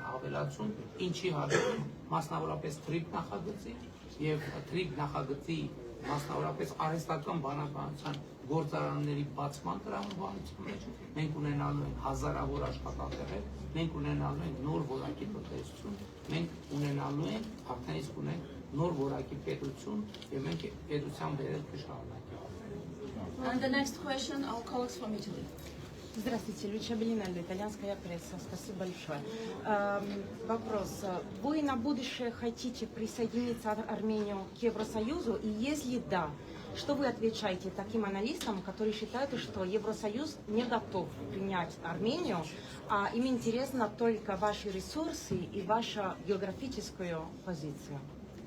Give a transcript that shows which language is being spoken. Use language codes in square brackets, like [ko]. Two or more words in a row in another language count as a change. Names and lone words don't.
[hy] ավելացում, ինչի հաշվին մասնավորապես TRIP նախագծի եւ TRIP նախագծի մասնավորապես արհեստական բանականության գործարանների բացման տրամաբանության մեջ մենք ունենալու ենք հազարավոր աշխատատեղեր, մենք ունենալու ենք նոր որակի տնտեսություն, մենք ունենալու ենք արդեն իսկ ունենք նոր որակի պետություն եւ մենք պետության վերելքը շարունակենք։ [en] And the next question, our colleagues from Italy. [ru] Здравствуйте, Люча Белинелли, итальянская пресса. Спасибо большое. Вопрос. Вы на будущее хотите присоединиться Армению к Евросоюзу? И если да, что вы отвечаете таким аналитикам, которые считают, что Евросоюз не готов принять Армению, а им интересно только ваши ресурсы и ваша географическая позиция?